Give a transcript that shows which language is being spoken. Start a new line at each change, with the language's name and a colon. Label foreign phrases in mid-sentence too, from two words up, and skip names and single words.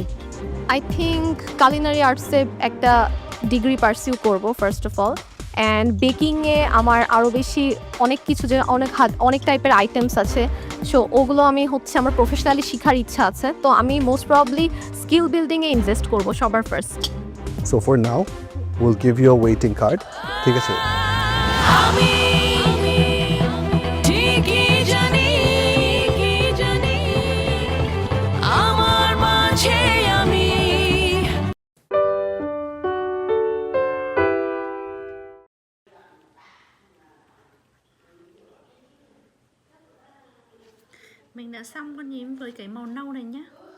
English: I think culinary arts
Bangla: একটা ডিগ্রি পারসিউ করব
English: first of all and baking
Bangla: আমার আরও বেশি অনেক কিছু যে অনেক
English: type items
Bangla: আছে সো ওগুলো আমি আমার প্রফেশনালি শেখার ইচ্ছা আছে তো আমি
English: most probably skill building invest
Bangla: করব সবার ফার্স্ট
English: so for now will give you a waiting card
Bangla: ঠিক আছে আমি ঠিকই জানি আমার মাঝে আমি
Vietnamese: Mình đã xong con nhím với cái màu nâu này nhá.